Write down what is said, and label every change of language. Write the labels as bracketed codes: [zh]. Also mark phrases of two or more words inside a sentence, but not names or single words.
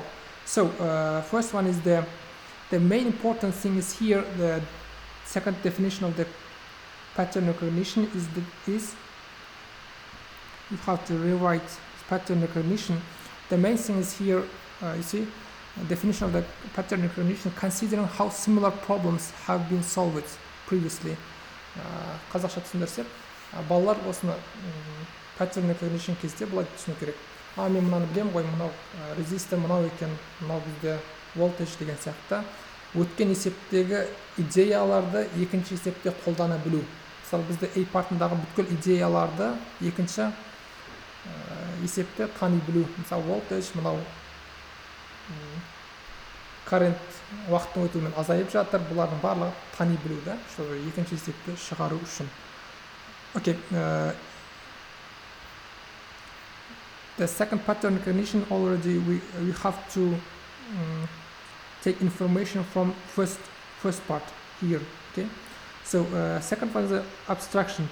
[en] So first one is the main important thing is here, the second definition of the pattern recognition is you have to rewrite pattern recognition. The main thing is here, you see, definition of the pattern recognition, considering how similar problems have been solved previously. [kk] Қазақша түсіндірсек, балалар осыны [en] pattern recognition [kk] кезде былай түсіну керек. Мен мынаны білемін ғой, мынау резистор мынау екен, мынау бізде voltage деген сияқты. Өткен есептегі идеяларды екінші есепте қолдана білу. Мысалы бізде A партындағы бүткіл идеяларды екінші есепте тани білу. Мысалы voltage мынау current уақыттың өтуімен азайып жатыр, бұлардың барлығы тани білу да, чтобы екінші есепті шығару үшін. [en] Okay, the second pattern recognition already we have to take information from first part here. Okay, so second one is the abstraction.